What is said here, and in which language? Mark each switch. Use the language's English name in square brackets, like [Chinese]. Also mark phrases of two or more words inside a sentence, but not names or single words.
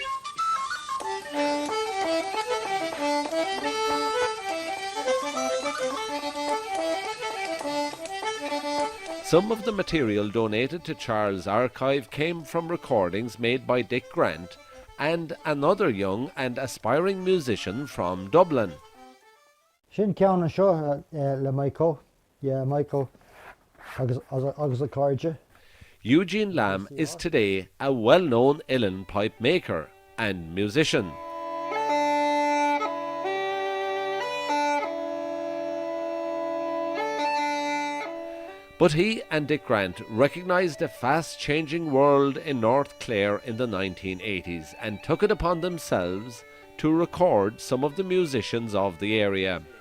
[English] Some of the material donated to Charles' archive came from recordings made by Dick Grant and another young and aspiring musician from Dublin. [Irish] Sin ceann seo le Micho, Micho agus a cardja. [English] Eugene Lamb is today a well-known uilleann pipe maker and musician. But he and Dick Grant recognised a fast-changing world in North Clare in the 1980s and took it upon themselves to record some of the musicians of the area.